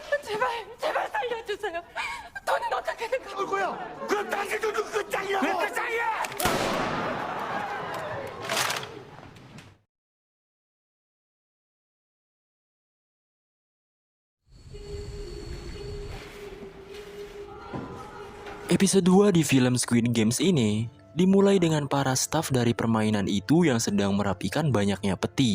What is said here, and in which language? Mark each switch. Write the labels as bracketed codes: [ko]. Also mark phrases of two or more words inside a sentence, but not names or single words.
[ko] 제발 제발 살려주세요. 돈은 어떻게든 갚을 거야. 그럼 당신도 끝장이라고! 왜 끝장이야! [id] Episode 2 di film Squid Games ini dimulai dengan para staf dari permainan itu yang sedang merapikan banyaknya peti.